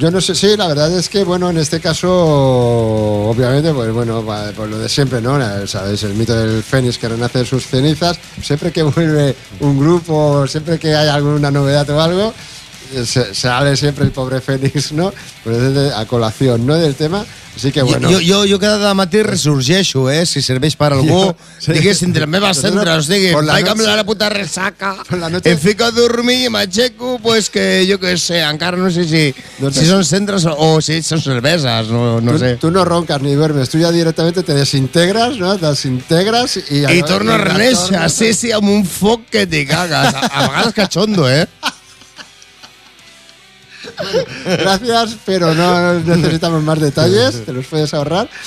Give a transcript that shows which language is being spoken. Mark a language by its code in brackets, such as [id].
[es] Yo no sé, sí, la verdad es que, bueno, en este caso, obviamente, pues bueno, por lo de siempre, ¿no? Sabéis, el mito del Fénix que renace de sus cenizas. Siempre que vuelve un grupo, siempre que hay alguna novedad o algo, sale siempre el pobre Fénix, ¿no? Pues a colación, ¿no?, del tema. Así que bueno, [ca] Yo cada matí resurgeixo, si serveix per algú. Diguéssim, de les meves cendres, digues, ai, que em la puta ressaca, em fico a dormir i m'aixeco, pues que jo què sé, encara no sé si són cendres o si són cerveses, no sé. Tu no ronques [es] ni duermes, [ca] tu ja directament te desintegres, no? Desintegres i... I torno a reneixer, sí, amb un foc que te cagues. A vegades cachondo, [es] Gracias, pero no necesitamos más detalles, te los puedes ahorrar.